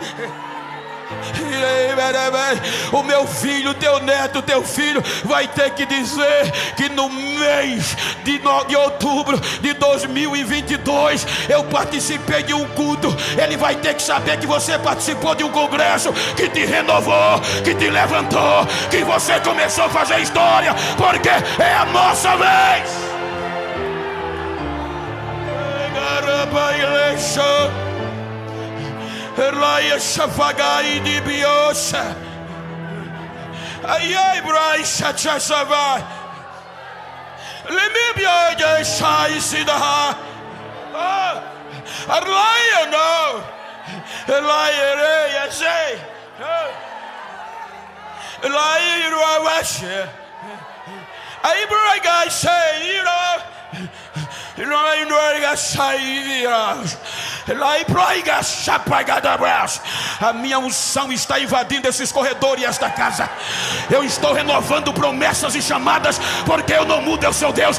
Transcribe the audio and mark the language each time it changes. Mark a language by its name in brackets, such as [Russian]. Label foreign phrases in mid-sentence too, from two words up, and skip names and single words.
[Portuguese] O meu filho, teu neto, teu filho vai ter que dizer que no mês de outubro de 2022 eu participei de um culto. Ele vai ter que saber que você participou de um congresso que te renovou, que te levantou, que você começou a fazer história, porque é a nossa vez. Erlaia Shafagai de Biosha. Ai Braisha Chasavai. Lemibia de Shai Sidaha. Erlaia no. Erlaia Reia Zay. Erlaia Rawasha. Ai Bragai say, [English] you know. [Portuguese] A minha unção está invadindo esses corredores e esta casa. Eu estou renovando promessas e chamadas, porque eu não mudo, eu sou Deus.